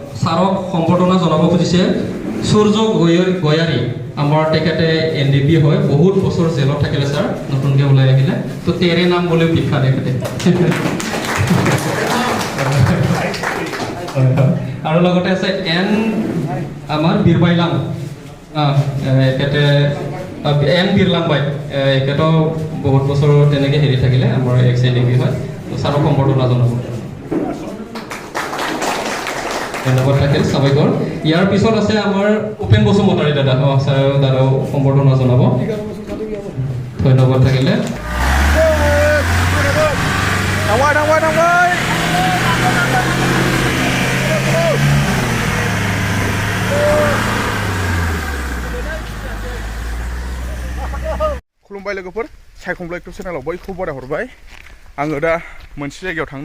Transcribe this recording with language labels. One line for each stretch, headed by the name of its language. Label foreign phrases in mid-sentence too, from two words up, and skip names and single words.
Assamese: ছাৰক সম্বৰ্ধনা জনাব খুজিছে সূৰ্য গয়াৰী আমাৰ তেখেতে এনডিপি হয় বহুত বছৰ জেলত থাকিলে ছাৰ নতুনকৈ ওলাই আহিলে তো তেৰে নাম বুলিও বিখ্যাত তেখেতে আৰু লগতে আছে এন আমাৰ বীৰবাইলাং এখেতে এন বীৰলাংবাই এখেতেও বহুত বছৰ তেনেকৈ হেৰি থাকিলে আমাৰ এক্স এনডিপি হয় তো ছাৰক সম্বৰ্ধনা জনাব ধন্যবাদ থাকিল সাবাইকৰ ইয়াৰ পিছত আছে আমাৰ উপেন বসুমতাৰী দাদা ছাৰ দাদাও সম্বৰ্ধনা জনাব ধন্যবাদ থাকিলে
Bodo: खुलुमबाय लोगोफोर सायखं
English: YouTube channel
Bodo: बयखौबो बराय हरबाय आङो दा मोनसे जायगायाव थांनो